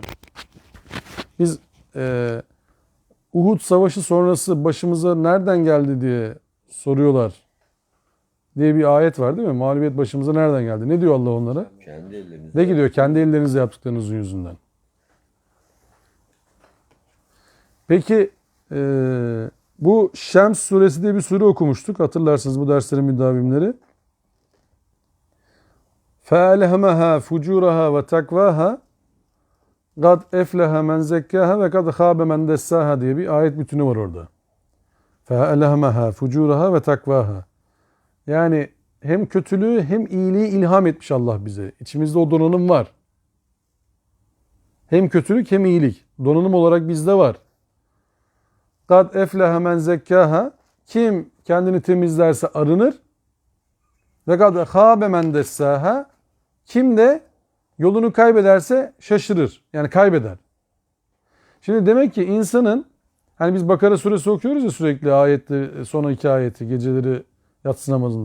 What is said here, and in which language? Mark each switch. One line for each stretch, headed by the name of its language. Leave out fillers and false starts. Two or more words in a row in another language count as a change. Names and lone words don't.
Turkish: Biz Uhud Savaşı sonrası başımıza nereden geldi diye soruyorlar diye bir ayet var değil mi? Mağlubiyet başımıza nereden geldi? Ne diyor Allah onlara? Kendi ellerinizle. Ne gidiyor? Kendi ellerinizle yaptıklarınızın yüzünden. Peki bu Şems suresi diye bir sure okumuştuk. Hatırlarsınız bu derslerin müdavimleri.
Arabic: فَاَلْهَمَهَا فُجُورَهَا وَتَقْوَاهَا قَدْ اَفْلَهَ مَنْ زَكَّاهَا وَقَدْ خَابَ مَنْ دَسَّاهَا
Turkish: diye bir ayet bütünü var orada.
Arabic: فَاَلْهَمَهَا فُجُورَهَا وَتَقْوَاهَا
Turkish: yani hem kötülüğü hem iyiliği ilham etmiş Allah bize. İçimizde o donanım var. Hem kötülük hem iyilik. Donanım olarak bizde var.
Arabic: قَدْ اَفْلَهَ مَنْ زَكَّاهَا
Turkish: kim kendini temizlerse arınır.
Arabic: وقد خاب من دساها
Turkish: kim de yolunu kaybederse şaşırır. Yani kaybeder. Şimdi demek ki insanın hani biz Bakara suresi okuyoruz ya sürekli ayetli son iki ayeti geceleri yatsı namazında.